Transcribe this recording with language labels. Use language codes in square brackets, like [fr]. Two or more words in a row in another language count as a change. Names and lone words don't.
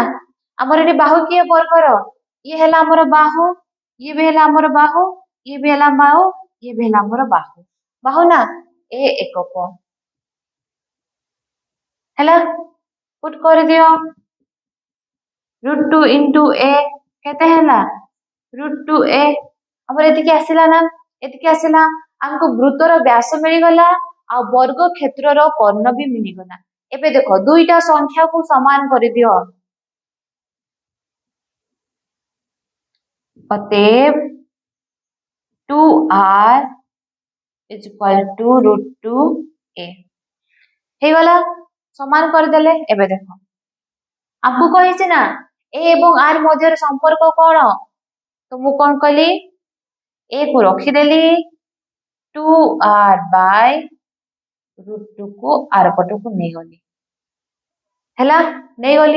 [or] ଆମର ଏଠି ବାହୁ କିଏ ବର୍ଗର ଇଏ ହେଲା ଆମର ବାହୁ ଇଏ ବି ହେଲା ଆମର ବାହୁ ଇଏ ବି ହେଲା ବାହୁ ଇଏ ବି ହେଲା ଆମର ବାହୁ ନା ଏ ଏକକ ହେଲା ପୁଟ୍ କରିଦିଅ √2 ଇଣ୍ଟୁ ଏ କେତେ ହେଲା √2a ଆମର ଏତିକି ଆସିଲା ନା ଏତିକି ଆସିଲା ଆମକୁ ବୃତ୍ତର ବ୍ୟାସ ମିଳିଗଲା ଆଉ ବର୍ଗ କ୍ଷେତ୍ରର କର୍ଣ୍ଣ ବି ମିଳିଗଲା। ଏବେ ଦେଖ ଦୁଇଟା ସଂଖ୍ୟାକୁ ସମାନ କରିଦିଅ ଅତଏବ [en] 2r is equal to √2a [or] ହେଇଗଲା ସମାନ କରିଦେଲେ। ଏବେ ଦେଖ ଆମକୁ କହିଛି ନା ଏ ଏବଂ ଆର ମଧ୍ୟରେ ସମ୍ପର୍କ କଣ ତ ମୁଁ କଣ କଲି ଏ କୁ ରଖିଦେଲି 2r by √2 କୁ ଆର ପଟକୁ ନେଇଗଲି ହେଲା ନେଇଗଲି।